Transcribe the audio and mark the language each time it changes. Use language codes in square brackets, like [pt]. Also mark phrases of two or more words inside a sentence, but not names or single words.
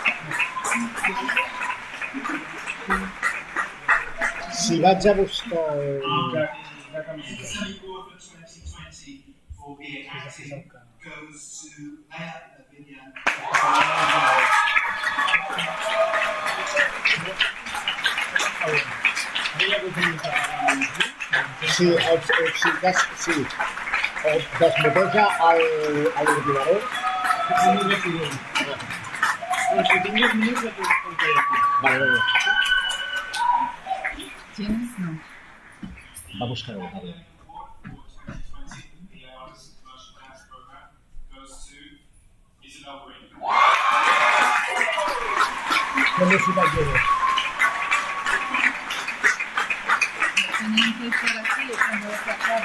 [ca] Si vaig a buscar... [en] The academic award for 2020 for being acting goes to Leia Lavinia. [ca] Sí, desmuteja l'ordinador. [es] Vale. ¿Tienes? No. Va a buscar algo. ¿Qué música quieres? Tenían que estar así cuando se acaba.